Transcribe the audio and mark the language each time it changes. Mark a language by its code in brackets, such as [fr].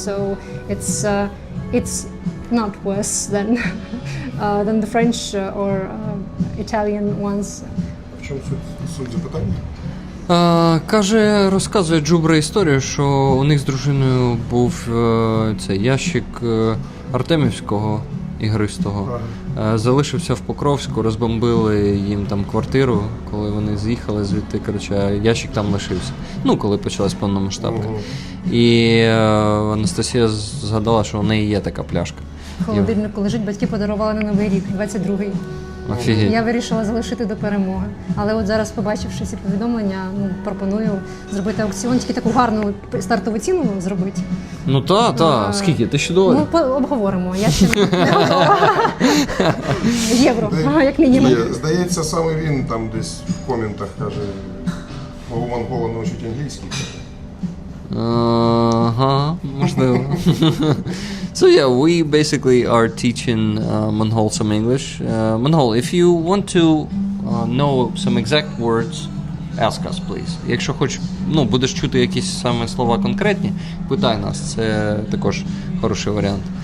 [en] So it's not worse than than the French or Italian ones. [uk] В чому суть запитання? Каже, розказує Джубра історію, що у них з дружиною був цей ящик Артемівського ігристого. Залишився в Покровську, розбомбили їм там квартиру, коли вони з'їхали звідти, коротше, а ящик там лишився. Ну, коли почалась повномасштабка. І Анастасія згадала, що у неї є така пляшка. В холодильнику лежить, батьки подарували на Новий рік, 22-й. Офігеть. Я вирішила залишити до перемоги. Але от зараз, побачивши ці повідомлення, пропоную зробити аукціон, тільки таку гарну стартову ціну зробити. Ну та, скільки? $1000? Ну, обговоримо, я ще не готова. Євро, як мінімум. Здається, саме він там десь в коментах каже, мого монгола навчить англійський. Ага, можливо. [en] So yeah, we basically are teaching Mongol some English. Mongol, if you want to know some exact words, ask us, please. [uk] Якщо хоч, будеш чути якісь саме слова конкретні, питай нас. Це також хороший варіант.